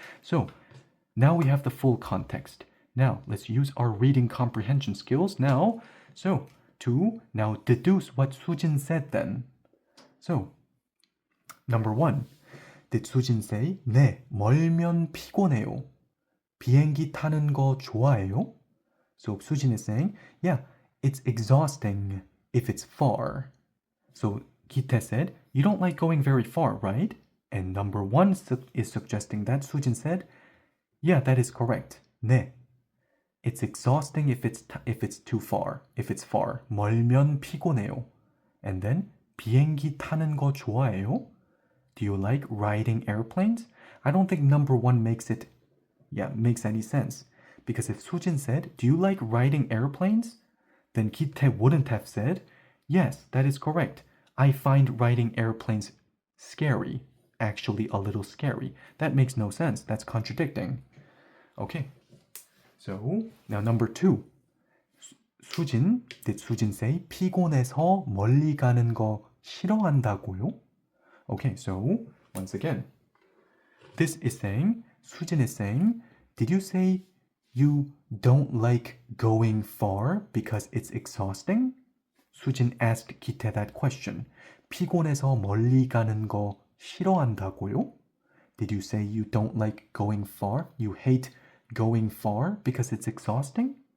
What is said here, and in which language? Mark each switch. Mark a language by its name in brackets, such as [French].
[English] So now we have the full context. Now, let's use our reading comprehension skills now. So, to now deduce what Sujin said then. So, number 1. Did Sujin say, [Korean] 네, 멀면 피곤해요. 비행기 타는 거 좋아해요? [English] So, Sujin is saying, it's exhausting if it's far. So, Gite said, you don't like going very far, right? And number 1 is suggesting that Sujin said, that is correct. [Korean] 네. [English] It's exhausting if it's too far. If it's far. [Korean] 멀면 피곤해요. [English] And then [Korean] 비행기 타는 거 좋아해요? [English] Do you like riding airplanes? I don't think number 1 makes any sense. Because if Sujin said, do you like riding airplanes? Then Gite wouldn't have said, yes, that is correct. I find riding airplanes scary. Actually a little scary. That makes no sense. That's contradicting. Okay, so now number 2. Did Sujin say [Korean] 피곤해서 멀리 가는 거 싫어한다고요? [English] Okay, so once again, Sujin is saying, did you say you don't like going far because it's exhausting? Sujin asked Gite that question. [Korean] 피곤해서 멀리 가는 거 싫어한다고요? [English] Did you say you don't like going far? You hate going far because it's exhausting?